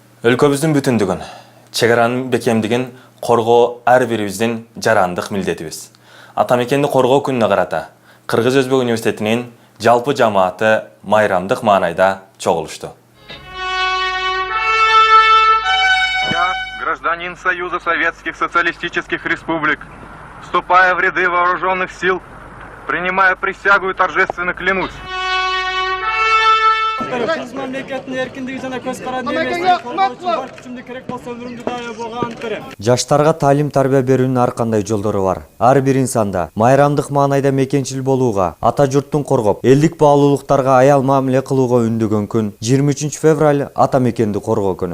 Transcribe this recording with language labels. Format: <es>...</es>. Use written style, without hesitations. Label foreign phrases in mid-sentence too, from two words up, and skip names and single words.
<ky>Өлкөбүздүн бүтүндүгүн, чегаранын бекемдигин коргоо ар бирибиздин жарандык милдетибиз. Атамекенди коргоо күнүнө карата Кыргыз Өзбек университетинин жалпы жамааты майрамдык маанайда чогулушту.</ky> <ru>Я, гражданин Союза Советских Социалистических Республик, вступая в ряды вооруженных сил, принимая присягу и торжественно клянусь.</ru> <ky>Кыргыз мамлекетинин эркиндиги жана көз каранды эмесин коргоо үчүн бар күчүмдү керек болсо өмүрүмдү даяр болгон ант берем. Жаштарга таалим тарбия берүүнүн ар кандай жолдору бар. Ар бир инсанда майрамдык маанайда мекенчил болууга, ата журттун коргоп, элдик баалуулуктарга аял мамиле кылууга үндөгөн күн 23 февраль ата мекенди коргоо күнү.</ky>